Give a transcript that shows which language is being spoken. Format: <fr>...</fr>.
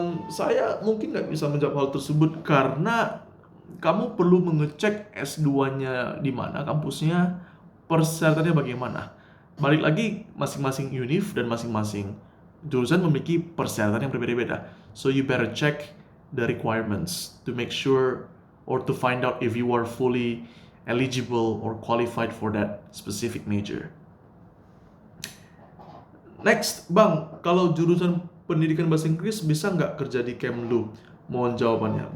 <id>Saya mungkin nggak bisa menjawab hal tersebut karena kamu perlu mengecek S2-nya di mana kampusnya, persyaratannya bagaimana. Balik lagi, masing-masing univ dan masing-masing jurusan memiliki persyaratan yang berbeda-beda.</id> <en>So you better check the requirements to make sure or to find out if you are fully eligible or qualified for that specific major.</en> <id>Next, Bang, kalau jurusan pendidikan bahasa Inggris bisa nggak kerja di Kemlu? Mohon jawabannya.</id>